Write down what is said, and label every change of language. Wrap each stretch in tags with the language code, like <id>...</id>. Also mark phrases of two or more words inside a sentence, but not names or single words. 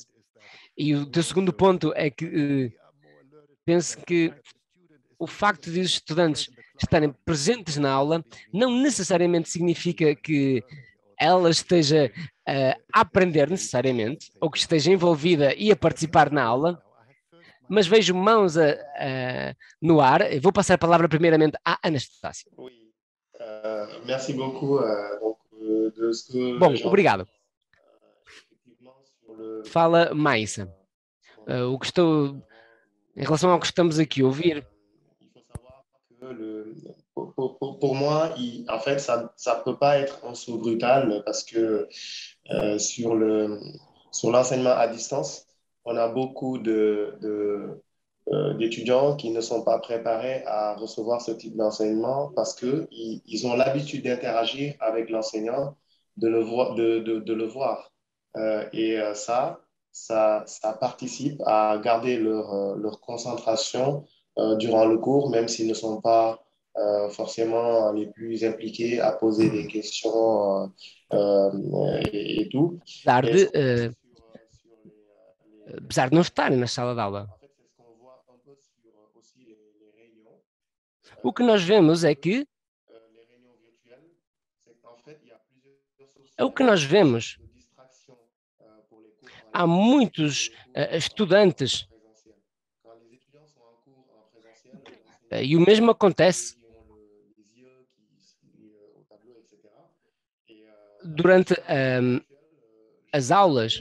<pt>E o teu segundo ponto é que penso que o facto de os estudantes estarem presentes na aula não necessariamente significa que ela esteja a aprender necessariamente, ou que esteja envolvida e a participar na aula, mas vejo mãos no ar. Eu vou passar a palavra primeiramente à Anastácia.</pt> <fr>Merci beaucoup.</fr> <pt>Bom, obrigado. Fala Maïssa. Em relação ao que estamos aqui a ouvir,</pt> <fr>pour moi, en fait, ça peut pas être aussi brutal parce que sur l'enseignement à distance, on a beaucoup d'étudiants qui ne sont pas préparés à recevoir ce type d'enseignement parce qu'ils ont l'habitude d'interagir avec l'enseignant, de le voir. Et ça participe à garder leur concentration durant le cours, même s'ils ne sont pas forcément les plus impliqués à poser des questions et tout.</fr> <pt>Apesar de não estarem na sala de aula. O que nós vemos é que há muitos estudantes, e o mesmo acontece durante as aulas.</pt>